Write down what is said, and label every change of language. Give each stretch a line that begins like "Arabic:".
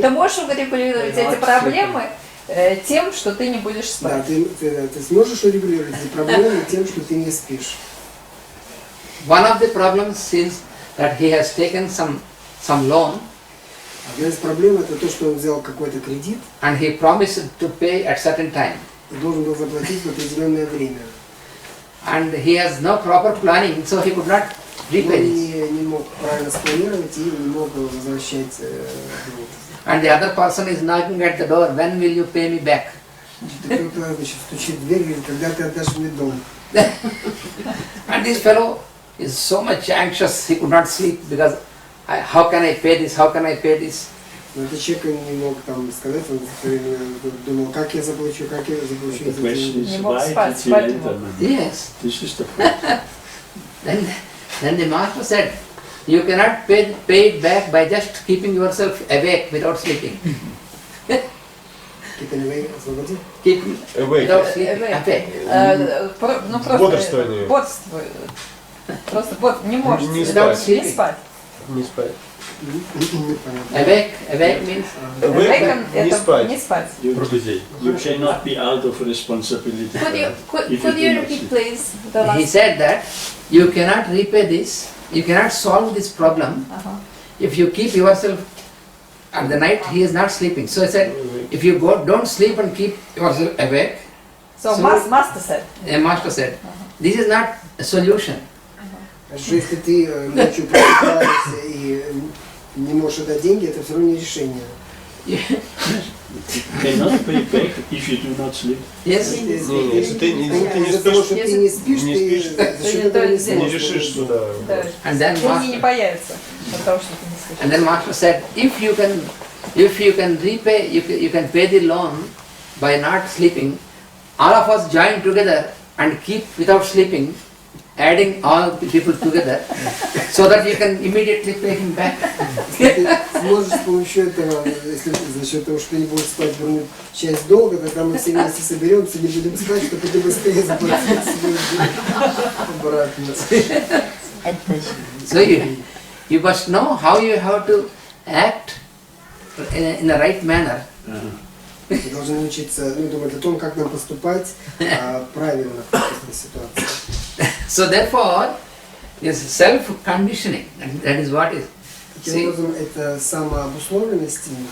Russian: Ты можешь урегулировать эти проблемы тем, что ты не будешь спать. Да, ты сможешь урегулировать эти проблемы тем, что ты не спишь.
English: One of the problems is that he has taken some loan.
Russian: Одна из проблем это то, что он взял какой-то кредит.
English: And he promised to pay at certain time.
Russian: И должен был заплатить в определенное время.
English: And he has no proper planning, so he could not repay this.
Russian: Он не мог правильно спланировать и не мог возвращать долг.
English: And the other person is knocking at the door, when will you pay me back?
Russian: Кто-то, значит, стучит в дверь и говорит, когда ты отдашь мне долг?
English: And this fellow is so much anxious, he could not sleep because how can I pay this, how can I pay this?
Russian: Но этот человек не мог там сказать, он думал, как я заплачу эти деньги. Не мог спать, спать не мог.
English: Yes. This is the point. Then the master said, you cannot pay it back by just keeping yourself awake without sleeping. Keep awake,
Russian: освободи.
English: Keep without sleeping. Awake.
Russian: Ну просто бодрствуй. Просто не можешь Не спать. Не спать.
English: Awake means Awaken
Russian: это не спать.
English: You cannot be out of responsibility. Could you repeat please the last? He said that you cannot repay this, you cannot solve this problem if you keep yourself at the night. He is not sleeping. So I said, if you don't sleep and keep yourself awake. So master said. A master said, this is not a solution.
Russian: Что если ты ночью просыпаешься и не можешь отдать деньги, это все равно не решение.
English: Cannot pay back if you do not sleep. Yes.
Russian: Если ты не Из-за того, что ты не спишь, ты за счет этого не не решишь туда.
English: And then
Russian: Деньги не появятся от того, что ты не спишь.
English: And then master said, if you can repay, you can pay the loan by not sleeping. All of us join together and keep without sleeping, adding all the people together, so that you can immediately pay him back.
Russian: Ты сможешь с помощью этого, если за счет того, что ты не будешь спать, вернуть часть долга, тогда мы все вместе соберемся, не будем спать, чтобы ты быстрее заплатил свой обратно.
English: So you must know how you have to act in the right manner.
Russian: Мы должны научиться думать о том, как нам поступать правильно в такой ситуации.
English: So therefore, is self-conditioning. That is what is.
Russian: Таким образом, это самообусловленность.